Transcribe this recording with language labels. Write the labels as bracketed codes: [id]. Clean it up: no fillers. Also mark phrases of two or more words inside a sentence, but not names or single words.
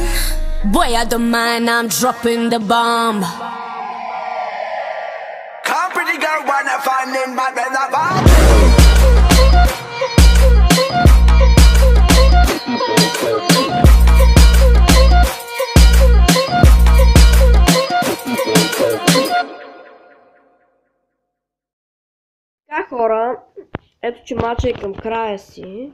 [en] Boy, I don't mind, I'm dropping the bomb. Come pretty girl, wanna find him, but when I bomb. [bg] Така, хора, ето че мача е към края си.